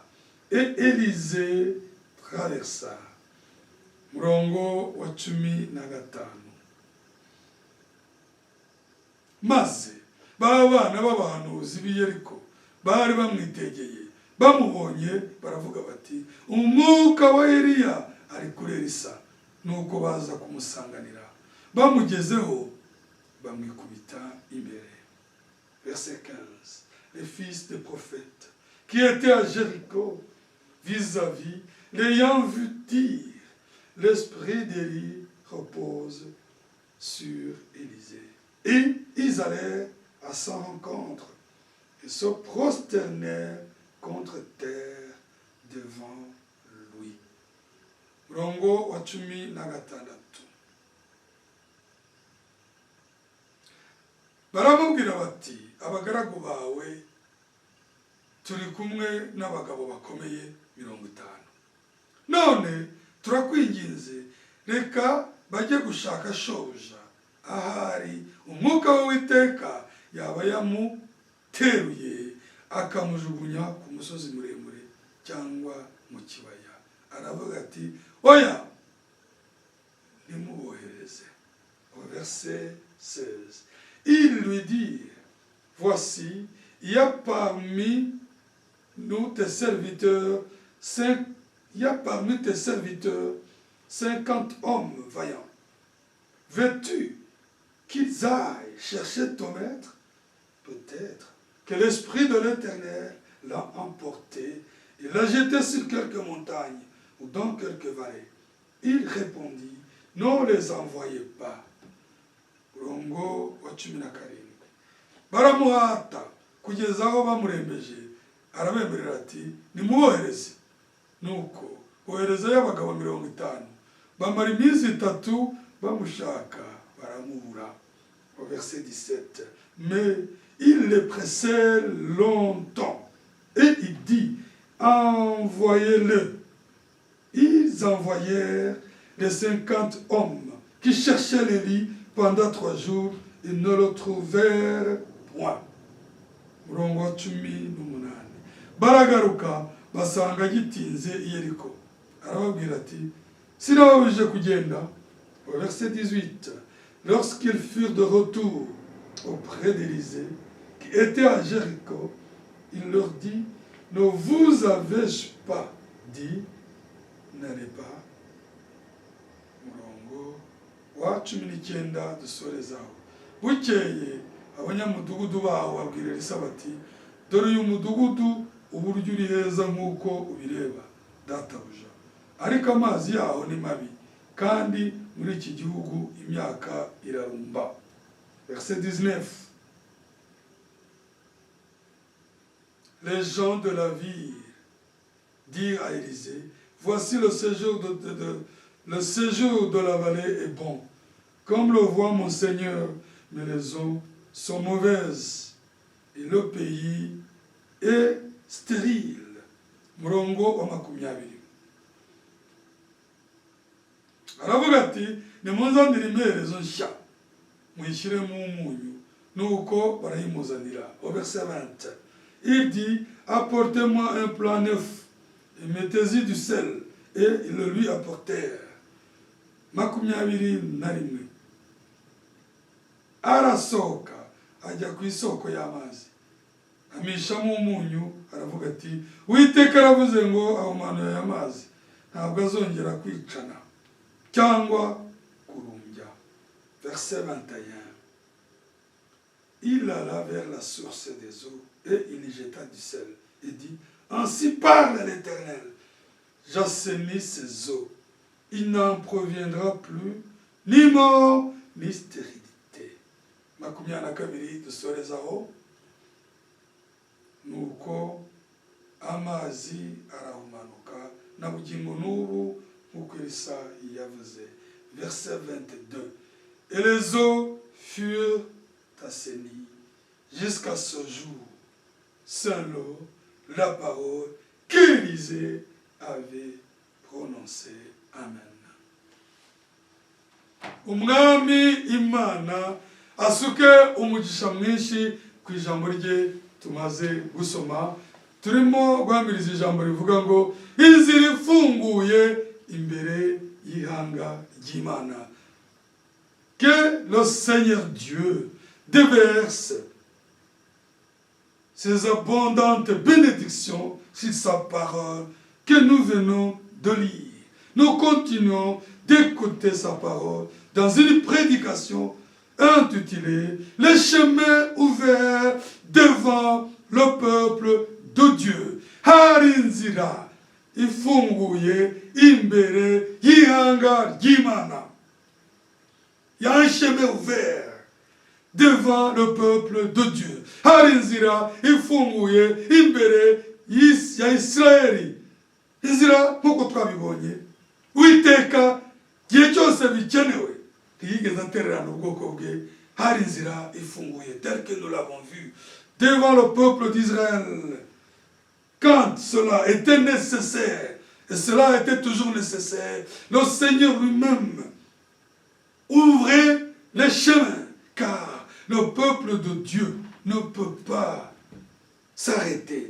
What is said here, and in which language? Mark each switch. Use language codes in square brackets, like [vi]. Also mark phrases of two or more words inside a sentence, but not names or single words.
[fr] Et Élisée traversa. [rw] Murongo wa 15. Maze b'abana b'abahanuzi b'i Yeriko bari bamwitegeye, bamubonye baravuga bati, umwuka wa Eliya ari kuri Elisa. Nuko baza kumusanganira, bamugezeho bamwikubita imbere. [fr] Verset 15. Les fils des prophètes qui étaient à Jéricho vis-à-vis, l'ayant vu dire, l'esprit d'Élie repose sur Élisée. Et ils allèrent à sa rencontre et se prosternèrent contre terre devant lui. [rw] Murongo wa 16. Baramubwira bati, abagaragu bawe turi kumwe n'abagabo bakomeye 50. None turakwinginze, reka bajye gushaka shobuja ahari umwuka w'Uwiteka yaba yaramuteruye akamujugunya ku musozi muremure cyangwa mu kibaya. Aravuga ati oya nimubohereze. [fr] Au verset 16, il lui dit, voici, il y a parmi nous tes serviteurs 50 hommes vaillants. Veux-tu qu'ils aillent chercher ton maître? Peut-être que l'Esprit de l'Éternel l'a emporté et l'a jeté sur quelques montagnes ou dans quelques vallées. Il répondit, ne les envoyez pas. [rw] Murongo wa 17. Baramuhata kugeza aho bamurembeje, arabemerera ati nimubohereze. Nuko boherezayo abagabo 50, bamara iminsi 3 bamushaka baramubura. [fr] Au verset 17, mais il les pressait longtemps et il dit, envoyez-le. Ils envoyèrent les 50 hommes qui cherchaient l'Élie pendant 3 jours, ils ne le trouvèrent point. [rw] Murongo wa 18. Baragaruka basanga gitinze i Yeriko. Arababwira ati sinababujije kugenda. [fr] Au verset 18, lorsqu'ils furent de retour auprès d'Élisée, qui était à Jéricho, il leur dit, ne vous avez-je pas dit, n'allez pas. [rw] Murongo wa 19 dusorezaho. Bukeye abanyamudugudu baho babwira Elisa bati, dore uyu mudugudu uburyo uri heza nk'uko ubireba databuja, ariko amazi yaho ni mabi, kandi muri iki gihugu imyaka irarumba. [fr] Verset 19, les gens de la ville dirent à Élisée, voici le séjour de la vallée est bon, comme le voit mon Seigneur, mais les eaux sont mauvaises et le pays est stérile. [rw] Murongo wa 20. Aravuga ati nimunzanire imperezo nshya muyishyiremo umunyu, nuko barayimuzanira. [fr] Au verset 20, il dit, apportez-moi un plat neuf et mettez-y du sel, et ils le lui apportèrent. [rw] 21. Arasohoka ajya ku isoko y'amazi, amishamo umunyu, aravuga ati Uwiteka aravuze ngo ahumanuye aya mazi ntabwo azongera kwicana cyangwa kurumbya. [fr] Verset 21, il alla vers la source des eaux et il y jeta du sel et dit, ainsi parle l'Éternel, j'assainis ces eaux, il n'en proviendra plus ni mort ni stérilité. [rw] 22 dusorezaho, nuko amazi arahumanuka na bugingo n'ubu nk'uko Elisa yavuze. [fr] Verset 22, et les eaux furent assainies jusqu'à ce jour, selon la parole qu'Élisée avait prononcée. [rw] Amen. Umwami Imana asuke umugisha mwinshi ku ijambo rye tumaze gusoma. Turimo guhamiriza ijambo rivuga ngo inzira ifunguye imbere y'ihanga ry'Imana. [fr] Que le Seigneur Dieu déverse ses abondantes bénédictions sur sa parole que nous venons de lire. Nous continuons d'écouter sa parole dans une prédication intitulée « Les chemins ouverts devant le peuple de Dieu ». [rw] Harinzira ifunguye imbere y'ihanga ry'Imana. [fr] Il y a un chemin ouvert devant le peuple de Dieu. [rw] Harinzira ifunguye imbere ya Israeli. Inzira nk'uko twabibonye, Uwiteka gihe cyose bikenewe ntiyigeze atererana ubwoko bwe. Hari inzira ifunguye [fr] tel que nous l'avons vu devant le peuple d'Israël quand cela était nécessaire, et cela était toujours nécessaire. Le Seigneur lui-même ouvrait les chemins, car le peuple de Dieu ne peut pas s'arrêter.